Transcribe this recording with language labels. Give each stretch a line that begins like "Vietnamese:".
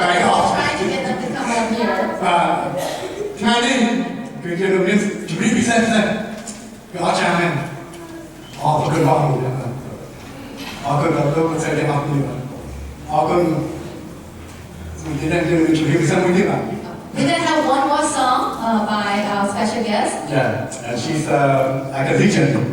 English: We're trying to get them to come up here.
Khmer: ថ្ងៃនេះគឺយើងមានជំនាញពិសេសៗគឺអស្ចារ្យមែនអរគុណបងប្អូនអរគុណដល់លោកពិសេសទាំងអស់គ្នាអរគុណសម្រាប់ជំនាញពិសេសមួយទៀតបាទ
English: We're going to have one more song by our special guest. Yeah, and she's like a legend.